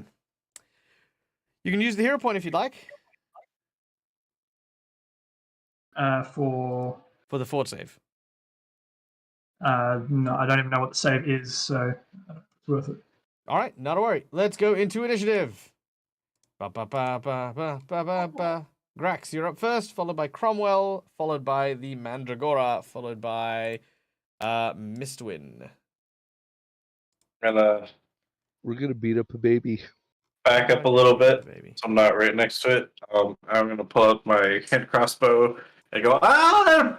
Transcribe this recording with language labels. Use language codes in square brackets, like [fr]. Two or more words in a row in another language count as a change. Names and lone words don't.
[en] You can use the hero point if you'd like For for the fort save. no, I don't even know what the save is, so it's worth it. All right, not a worry. Let's go into initiative. Ba ba ba ba ba ba ba ba. Grax, you're up first, followed by Cromwell, followed by the Mandragora, followed by Mistwin. Gonna We're gonna beat up a baby. back up a little bit. Baby. So I'm not right next to it. I'm gonna pull out my hand crossbow and go, ah!